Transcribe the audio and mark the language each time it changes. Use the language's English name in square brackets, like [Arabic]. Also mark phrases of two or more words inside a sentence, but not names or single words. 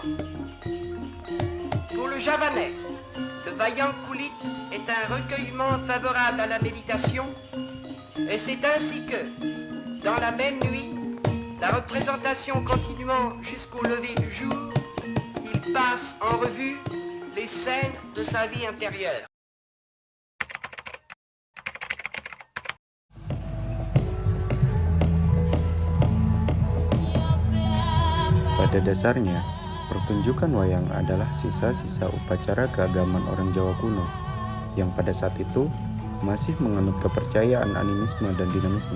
[French] Pour le Javanais, le Wayang Kulit est un recueillement favorable à la méditation, et c'est ainsi que, dans la même nuit, la représentation continuant jusqu'au lever du jour, il passe en revue les scènes de sa vie intérieure. [Indonesian] Pada dasarnya, pertunjukan wayang adalah sisa-sisa upacara keagamaan orang Jawa kuno yang pada saat itu masih menganut kepercayaan animisme dan dinamisme.